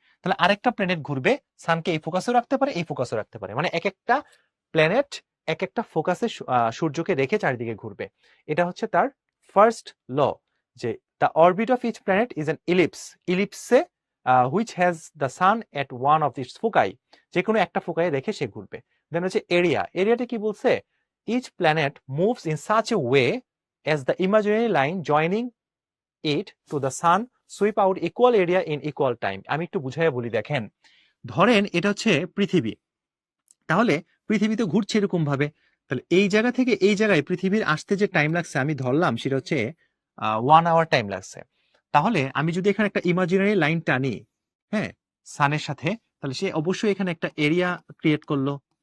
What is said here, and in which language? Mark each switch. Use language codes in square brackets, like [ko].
[bn] তাহলে আরেকটা প্ল্যানেট ঘুরবে, সানকে এই ফোকাসেও রাখতে পারে, এই ফোকাসেও রাখতে পারে, মানে এক একটা প্ল্যানেট এক একটা ফোকাসে সূর্যকে রেখে চারিদিকে ঘুরবে। এটা হচ্ছে তার ফার্স্ট ল, যে [en] the orbit of each planet is an ellipse which has the sun at one of its foci, [bn] যে কোনো একটা ফোকাই রেখে সে ঘুরবে। দেন হচ্ছে এরিয়াটা কি বলছে? [en] Each planet moves in such a way as the imaginary line joining it to the sun sweep out equal area in equal time. [bn] আমি একটু বুঝাইয়া বলি, দেখেন ধরেন এটা হচ্ছে পৃথিবী, তাহলে পৃথিবী তো ঘুরছে এরকম ভাবে, তাহলে এই জায়গা থেকে এই জায়গায় পৃথিবীর আসতে যে টাইম লাগছে আমি ধরলাম সেটা হচ্ছে 1 আওয়ার টাইম লাগছে। তাহলে আমি যদি এখানে একটা ইমাজিনারি লাইন টানি, হ্যাঁ, সানের সাথে, তাহলে সে অবশ্যই এখানে একটা এরিয়া ক্রিয়েট করলো।